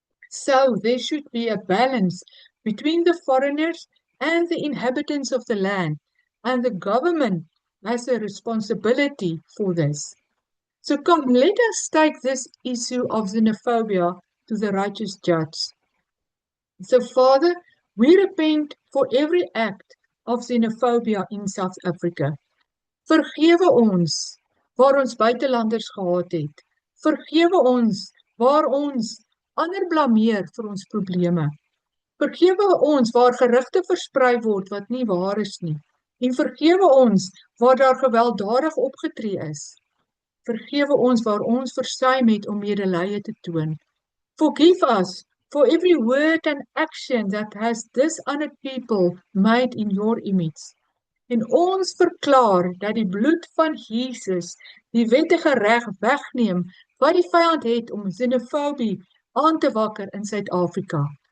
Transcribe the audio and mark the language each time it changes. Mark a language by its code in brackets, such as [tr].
[en] So there should be a balance between the foreigners and the inhabitants of the land, and the government has a responsibility for this. So come, let us take this issue of xenophobia to the righteous judge. So Father, we repent for every act of xenophobia in South Africa. [af] Vergewe ons waar ons buitelanders gehad het. Vergewe ons waar ons ander blameer vir ons probleme. Vergewe ons waar gerugte versprei word wat nie waar is nie. En vergewe ons waar daar gewelddadig opgetree is. Vergewe ons waar ons versuim het om medelee te toon. [en] Forgive us for every word and action that has dishonored people made in your image. [af] En ons verklaar dat die bloed van Jesus die wettige reg wegneem wat die vyand het om xenofobie aan te wakker in Suid-Afrika.